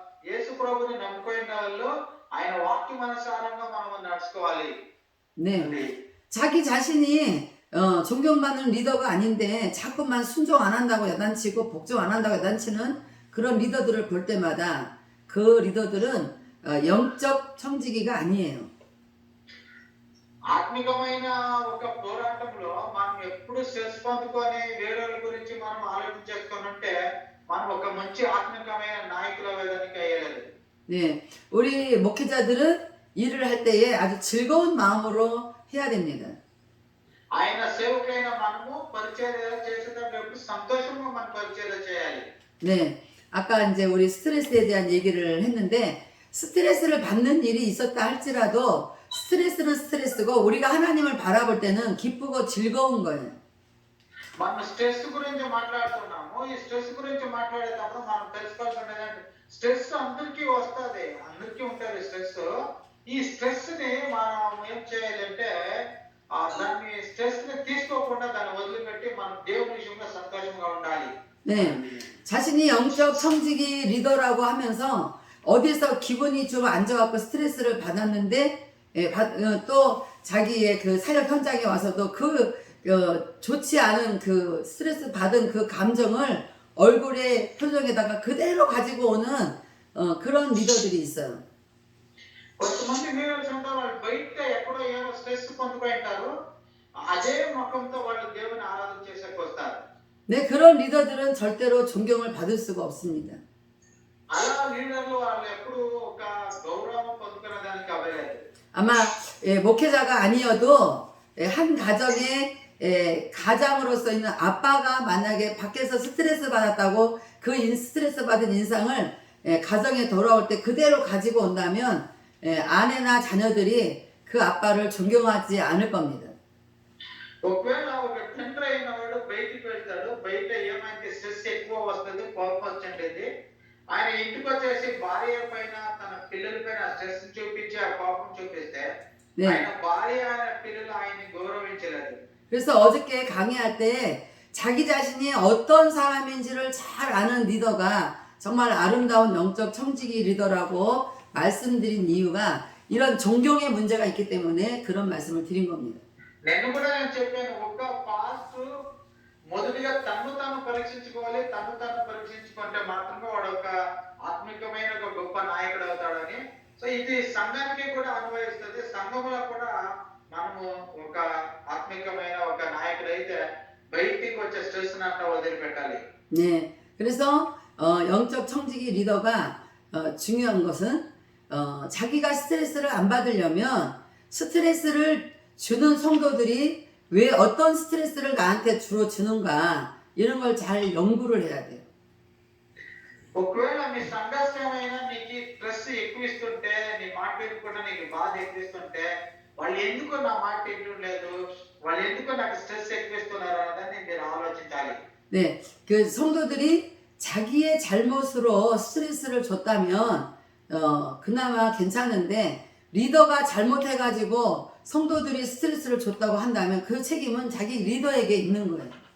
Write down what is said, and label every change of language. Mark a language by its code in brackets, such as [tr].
[te] యేసు ప్రభుని నమ్ముకున్న వాళ్ళు ఆయన వాక్యమనుసారంగా మనం నడుచుకోవాలి. [ko] 네, 자기 자신이 존경받는 리더가 아닌데 자꾸만 순종 안 한다고 야단치고 복종 안 한다고 야단치는 그런 리더들을 볼 때마다 그 리더들은 영적 청지기가 아니에요. [te] ఆత్మికమైన ఒక పోరాటంలో మనం ఎప్పుడు స్ట్రెస్ పొందుకొని వేరే గురించి మనం ఆలోచించేసుకొని ఉంటే మనం ఒక మంచి ఆత్మికమైన నాయకుల వేదానికి అయ్యలేదు. [ko] 네, 우리 목회자들은 일을 할 때에 아주 즐거운 마음으로 해야 됩니다. [te] ఆయన సేవకులైన మనము పరిచర్య చేసేటప్పుడు ఎప్పుడు సంతోషంగా మన పరిచర్య చేయాలి. [ko] 네, 아까 이제 우리 스트레스에 대한 얘기를 했는데 스트레스를 받는 일이 있었다 할지라도 스트레스는 스트레스고 우리가 하나님을 바라볼 때는 기쁘고 즐거운 거예요. [te] మనం స్ట్రెస్ గురించి మాట్లాడుతున్నాము. ఈ స్ట్రెస్ గురించి మాట్లాడేటప్పుడు మనం తెలుసుకోవాల్సింది ఏంటంటే స్ట్రెస్ అందరికీ వస్తుంది, అందరికీ ఉంటుంది స్ట్రెస్. ఈ స్ట్రెస్ ని మనం ఏం చేయాలంటే దాన్ని స్ట్రెస్ ని తీసుకోకుండా దాన్ని వదిలిపెట్టి మనం దేవుని విషయంలో సంతోషంగా ఉండాలి. [ko] 네, 자신이 영적 청지기 리더라고 하면서 어디서 기분이 좀 안 좋아갖고 스트레스를 받았는데 또 자기의 그 사역 현장에 와서도 좋지 않은 그 스트레스 받은 그 감정을 얼굴에 표정에다가 그대로 가지고 오는 그런 리더들이 있어요. [te] కొంతమంది లీడర్స్ ఉంటారు, వాళ్ళు బయట ఎక్కడో ఏమో స్ట్రెస్ పొందుకుంటారు, అదే ముఖంతో వాళ్ళు దేవుని ఆరాధన చేసేకి వస్తారు. [ko] 네, 그런 리더들은 절대로 존경을 받을 수가 없습니다. [te] అలా లీడర్లు వాళ్ళు ఎప్పుడు ఒక గౌరవం పొందుకునే దానికి అవ్వలేదు. [ko] 아마 목회자가 아니어도 한 가정에 가장으로서 있는 아빠가 만약에 밖에서 스트레스 받았다고 그 스트레스 받은 인상을 가정에 돌아올 때 그대로 가지고 온다면 아내나 자녀들이 그 그 아빠를 존경하지 않을 겁니다. [te] ఒకవేళ ఒక తండ్రి అయిన వాడు బయటికి వెళ్తాడు, బయట ఏమైతే స్ట్రెస్ ఎక్కువ వస్తుంది, కోపం వచ్చిండేది, ఆయన ఇంటికి వచ్చేసి భార్య పైన తన పిల్లల పైన స్ట్రెస్ చూపించి ఆ కోపం చూపిస్తే [ko] 네. [te] ఆయన భార్య ఆయన పిల్లలు ఆయన్ని గౌరవించలేదు. [ko] 그래서 어저께 강의할 때 자기 자신이 어떤 사람인지를 잘 아는 리더가 정말 아름다운 영적 청지기 리더라고 말씀드린 이유가 이런 존경의 문제가 있기 때문에 그런 말씀을 드린 겁니다. [te] నేను కూడా చెప్పాను, ఒక పాస్టర్ మొదటిగా తను తాను పరీక్షించుకోవాలి, తను తాను పరీక్షించుకుంటే మాత్రమే వాడు ఒక ఆత్మికమైన ఒక గొప్ప నాయకుడు అవుతాడని. సో ఇది సంఘానికి కూడా అన్వయిస్తుంది. సంఘంలో కూడా మనము ఒక ఆత్మికమైన ఒక నాయకుడు అయితే బయటికి వచ్చే స్ట్రెస్ అంతా వదిలిపెట్టాలి. [ko] 네, 그래서 영적 청지기 리더가 중요한 것은 자기가 스트레스를 안 받으려면 스트레스를 주는 성도들이 왜 어떤 스트레스를 나한테 주로 주는가 이런 걸 잘 연구를 해야 돼요. [te] ఒకవేళ మీ సంఘర్షమైన నీకు స్ట్రెస్ ఎక్కువ ఇస్తుంటే, నీ మాట కూడా నీకు బాధ ఎక్కువ ఇస్తుంటే, వాళ్ళు ఎందుకు నా మాట వినలేదు, వాళ్ళు ఎందుకు నాకు స్ట్రెస్ ఎక్కువ ఇస్తున్నారు అన్నదాన్ని మీరు ఆలోచించాలి. [ko] 네, 그 성도들이 자기의 잘못으로 스트레스를 줬다면 그나마 괜찮은데 리더가 잘못해가지고 성도들이 스트레스를 줬다고 한다면 그 책임은 자기 리더에게 있는 거예요.